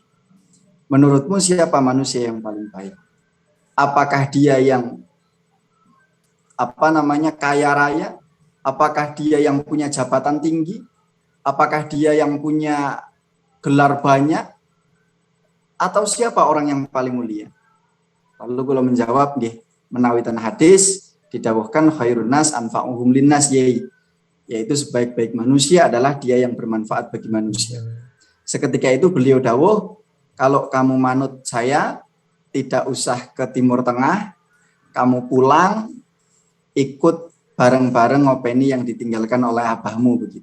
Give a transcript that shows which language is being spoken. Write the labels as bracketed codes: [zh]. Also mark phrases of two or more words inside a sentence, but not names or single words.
[id] Menurutmu siapa manusia yang paling baik? Apakah dia yang kaya raya? Apakah dia yang punya jabatan tinggi? Apakah dia yang punya gelar banyak? Atau siapa orang yang paling mulia? Lalu kalau menjawab, [jv] nggih, menawi ten hadis didawuhkan [ar] خير الناس أنفعهم للناس, [id] yaitu sebaik-baik manusia adalah dia yang bermanfaat bagi manusia. Seketika itu beliau dawuh, kalau kamu manut saya, tidak usah ke Timur Tengah, kamu pulang, ikut bareng-bareng ngopeni yang ditinggalkan oleh abahmu, begitu.